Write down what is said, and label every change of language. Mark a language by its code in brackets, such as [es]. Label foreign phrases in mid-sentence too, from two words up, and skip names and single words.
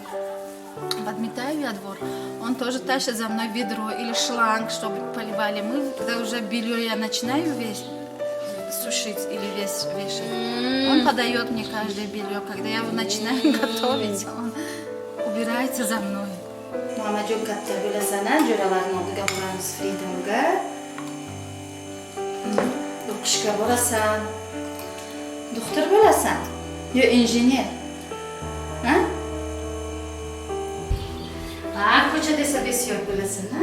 [ru] Подметаю я двор, он тоже тащит за мной ведро или шланг, чтобы поливали. Мы, когда уже белье я начинаю сушить или вешать, он подает мне каждое белье. Когда я его начинаю готовить, он убирается за мной. [uz] Mama jon katta bo'lasan-a, jo'ralarning oldiga boramiz Freedomga. O'qishga borasan. Doktor bo'lasan. Yo injener. Ha? Ko'chada esa besyor bo'lasan, ha?